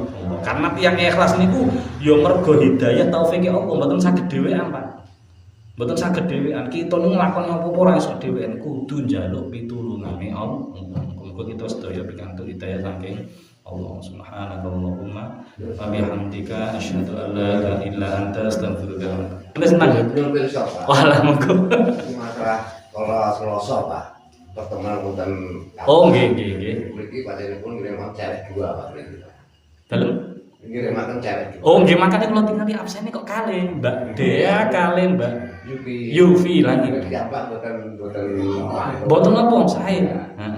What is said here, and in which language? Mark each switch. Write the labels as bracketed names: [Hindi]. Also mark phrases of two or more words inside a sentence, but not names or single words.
[Javanese] Karena tiyang ikhlas niku ya mergo hidayah taufik Allah, mboten saged dhewean, Pak. Mboten saged dhewean. Kita nu nglakoni apa-apa ora iso dhewean, kudu njaluk pitulungane Allah. Muga kita sedaya pikantuk hidayah saking Allah. [Arabic] سبحانك اللهم وبحمدك أشهد أن لا إله إلا أنت أستغفرك وأتوب إليك. [Indonesian] Senang ya? Belum besok, Pak. [Javanese] Walah monggo. [Indonesian] Masalah kalau Selasa, Pak. Pertemuan hutan. [Javanese] Oh, nggih. Mriki patenipun ngirimaken [Indonesian] cewek dua, [Javanese] Pak. Dalem Ngirimaken [Indonesian] cewek dua. [Javanese] oh nggih makane kula tingali absene kok kalih Mbak Dea kalih Mbak Yufi lagi. Ya, Pak, Mboten napa sae. Heeh.